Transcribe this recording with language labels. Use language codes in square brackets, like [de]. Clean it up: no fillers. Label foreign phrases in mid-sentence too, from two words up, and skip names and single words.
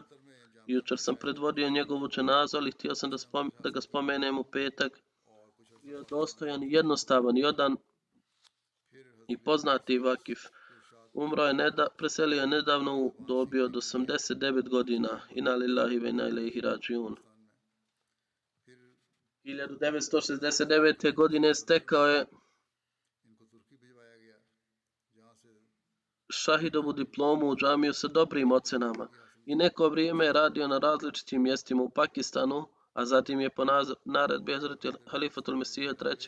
[bs] Jučer sam predvodio njegovu dženazu, ali htio sam da ga spomenem u petak. Bio dostojan, jednostavan i odan i poznati vakif. Preselio je nedavno u dobi od 89 godina. [ar] إنا لله وإنا إليه راجعون. [bs] 1969. godine stekao je šahidovu diplomu u džamiju sa dobrim ocenama i neko vrijeme je radio na različitim mjestima u Pakistanu, a zatim je po naredbi Hazreti Halifatul Mesija III.